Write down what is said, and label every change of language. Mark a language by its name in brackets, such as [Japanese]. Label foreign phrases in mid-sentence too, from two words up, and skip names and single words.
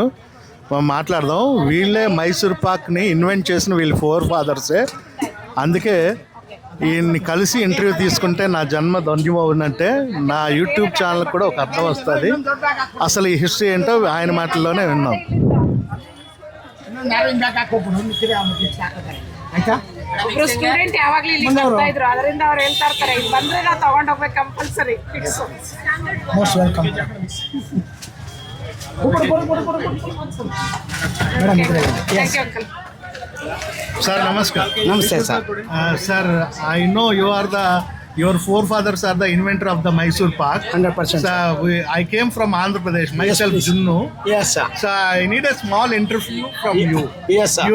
[Telugu] మనం మాట్లాడదాం. వీళ్ళే మైసూర్ పాక్ని ఇన్వెంట్ చేసిన వీళ్ళు 4 fathersే. అందుకే ఈయన్ని కలిసి ఇంటర్వ్యూ తీసుకుంటే నా జన్మ ధన్యమవునంటే నా యూట్యూబ్ ఛానల్ కూడా ఒక అర్థం వస్తుంది. అసలు ఈ హిస్టరీ ఏంటో ఆయన మాటల్లోనే విన్నాం. [Kannada] ಒಬ್ರು ಸ್ಟೂಡೆಂಟ್ [English] ಯಾವಾಗ್ಲೂ [Kannada] ಇಲ್ಲಿ ಬರ್ತಾ ಇದ್ರು, ಅದರಿಂದ ಅವ್ರು ಹೇಳ್ತಾ ಇರ್ತಾರೆ ಇಲ್ಲಿ ಬಂದ್ರೆ ನಾವು ತಗೊಂಡು ಹೋಗ್ಬೇಕು ಕಂಪಲ್ಸರಿ. [English] most welcome thank you [Kannada] ಅಂಕಲ್. [Hindi] Sir, namaskar. Namaste, sir. [English] Sir, I know you are the your forefathers are the inventor of the Mysore Pak. 100%. So I came from Andhra Pradesh, myself please. Junnu. Yes, sir. So I need a small interview from you. Yes, sir.